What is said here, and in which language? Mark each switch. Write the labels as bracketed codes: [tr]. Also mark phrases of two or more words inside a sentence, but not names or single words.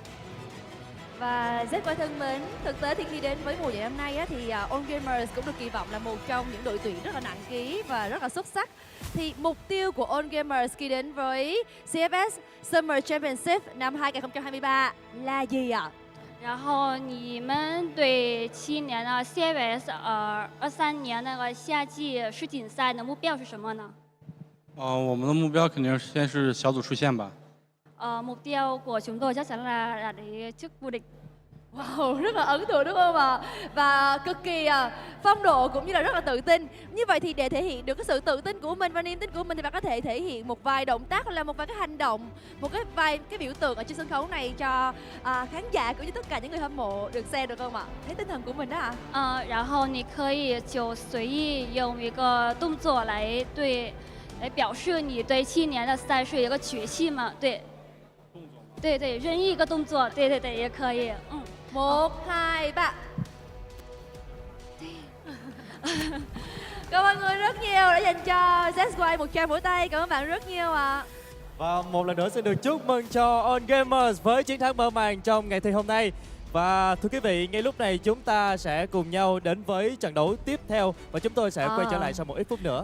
[vi] Và rất quan thân mến, thực tế thì khi đến với mùa giải năm nay thì On Gamers cũng được kỳ vọng là một trong những đội tuyển rất là nặng ký và rất là xuất sắc. Thì mục tiêu của On Gamers khi đến với CFS Summer Championship năm 2023 là gì ạ? [zh] 然后你们对今年的 CFS 23年那个夏季世锦赛的目标是什么呢？我们的目标肯定先是小组出线吧。 [vi] Mục tiêu của chúng tôi chắc chắn là đạt đến chức vô địch. Wow, rất là ấn tượng đúng không ạ? Và cực kỳ phong độ cũng như là rất là tự tin. Như vậy thì để thể hiện được cái sự tự tin của mình và niềm tin của mình thì bạn có thể thể hiện một vài động tác hoặc là một vài cái hành động, một vài cái biểu tượng ở trên sân khấu này cho khán giả cũng như tất cả những người hâm mộ được xem được không ạ? Thấy tinh thần của mình đó ạ? [zh] 然后你可以就随意用一个动作来表示你对今年的赛事有一个决心嘛？对。对，任意一个动作，对也可以。 1, 2, 3. [vi] Cảm ơn người rất nhiều đã dành cho ZY một tràng vỗ tay. Cảm ơn bạn rất nhiều ạ. Và một lần nữa xin được chúc mừng cho On Gamers với chiến thắng mở màn trong ngày thi hôm nay. Và thưa quý vị, ngay lúc này chúng ta sẽ cùng nhau đến với trận đấu tiếp theo và chúng tôi sẽ quay trở lại sau một ít phút nữa.